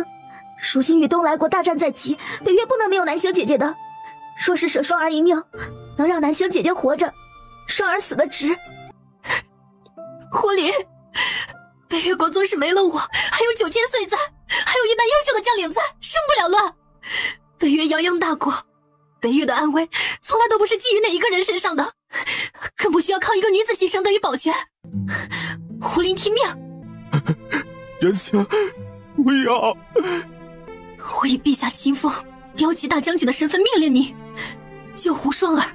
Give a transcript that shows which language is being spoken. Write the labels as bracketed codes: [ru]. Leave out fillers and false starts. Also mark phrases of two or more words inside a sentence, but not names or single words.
[zh] 如今與東來國大戰在即，北越不能沒有南星姐姐的。若是捨雙兒一命，能讓南星姐姐活着，雙兒死得值。胡林，北越國縱使沒了我，還有9000歲在，還有一般優秀的將領在，生不了亂。北越泱泱大國，北越的安危從來都不是基於哪一個人身上的，更不需要靠一個女子犧牲得以保全。胡林，聽命！仁兄，不要！我以陛下親封驃騎大將軍的身份命令你救胡雙兒。